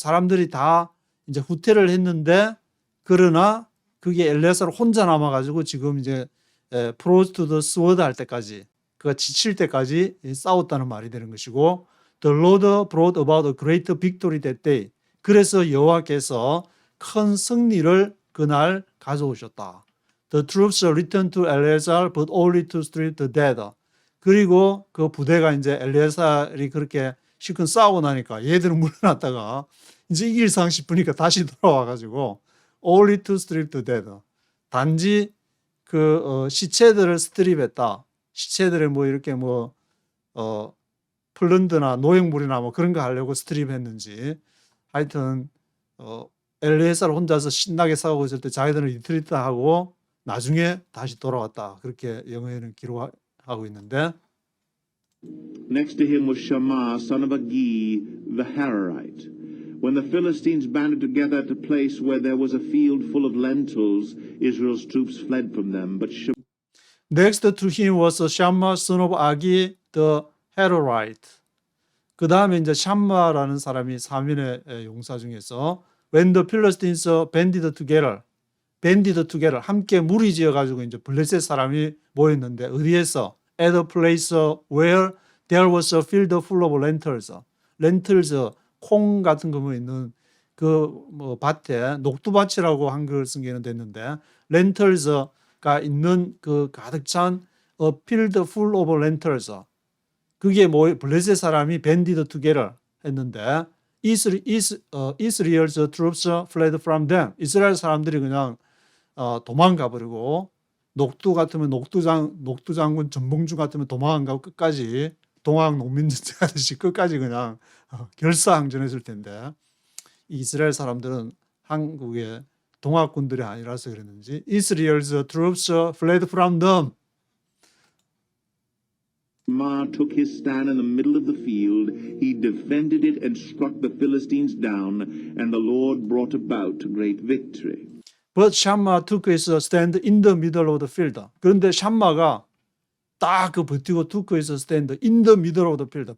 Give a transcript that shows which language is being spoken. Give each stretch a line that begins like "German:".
Korean: 사람들이 다 이제 후퇴를 했는데 그러나 그게 엘리아살 혼자 남아가지고 지금 이제
English: froze to the sword
Korean: 할 때까지 그가 지칠 때까지 싸웠다는 말이 되는 것이고
English: The Lord brought about a great victory that day.
Korean: 그래서 여호와께서 큰 승리를 그날 가져오셨다.
English: The troops returned to Eleazar but only to strip the dead.
Korean: 그리고 그 부대가 이제 엘리아살이 그렇게 실컷 싸우고 나니까 얘들은 물러났다가 이제 이길 상 싶으니까 다시 돌아와가지고
English: only to strip the dead.
Korean: 단지 시체들을 스트립했다. 시체들을 뭐 이렇게 플런드나 노획물이나 뭐 그런 거 하려고 스트립했는지 하여튼 엘리에살 혼자서 신나게 싸우고 있을 때 자기들은 리트리트하고 나중에 다시 돌아왔다. 그렇게 영어에는 기록하고 있는데
English: Next to him was Shammah, son of Agi, the Hararite. When the Philistines banded together at a place where there was a field full of lentils, Israel's troops fled from them. But Next to him was Shammah, son of Agi, the Hararite.
Korean: 그 다음에 이제 샴마라는 사람이 3인의 용사 중에서
English: When the Philistines banded together,
Korean: 함께 무리지어 가지고 이제 블레셋 사람이 모였는데 어디에서?
English: At a place where there was a field full of lentils.
Korean: 콩 같은 거 있는 그 뭐 밭에 녹두밭이라고 한글 쓴게는 됐는데 lentils가 있는 그 가득 찬
English: a field full of lentils.
Korean: 그게 뭐 블레셋 사람이
English: banded together
Korean: 했는데
English: Israel's troops fled from them.
Korean: 이스라엘 사람들이 그냥 도망가 버리고 녹두 같으면 녹두장군 전봉주 같으면 도망 안 가고 끝까지 동학 농민전쟁 하듯이 끝까지 그냥 결사항전했을 텐데 이스라엘 사람들은 한국의 동학군들이 아니라서 그랬는지
English: Israel's troops fled from them. Shammah took his stand in the middle of the field. He defended it and struck the Philistines down, and the Lord brought about great victory. But Shammah took his stand in the middle of the field.
Korean: 그런데 샴마가 딱 그 버티고
English: took his stand in the middle of the field.